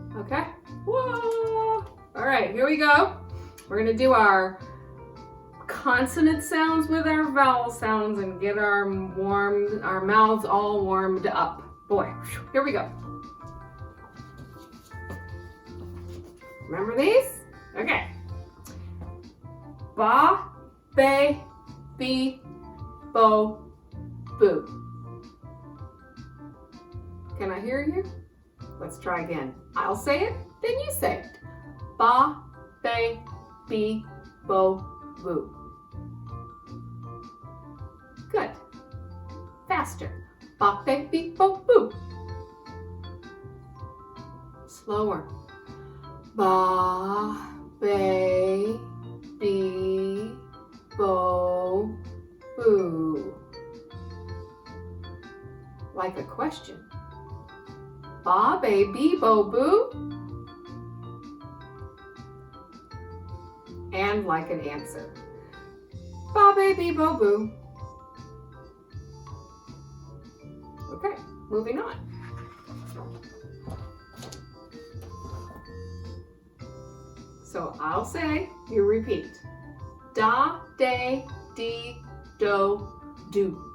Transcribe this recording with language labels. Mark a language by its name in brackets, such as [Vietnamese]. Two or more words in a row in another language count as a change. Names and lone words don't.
[English] Okay? Whoa! All right, here we go. We're gonna do our consonant sounds with our vowel sounds and get our mouths all warmed up. Boy, here we go. Remember these? Okay. Ba, be, be, bo, boo. Can I hear you? Let's try again. I'll say it, then you say it. Ba, be, be, bo, boo. Good. Faster. Ba, be, be, bo, boo. Slower. Ba, be, be, bo, boo. Like a question. Ba, be, be, bo, boo. And like an answer. Ba, be, be, bo, boo. Okay, moving on. So I'll say, you repeat. Da, de, di, do, do.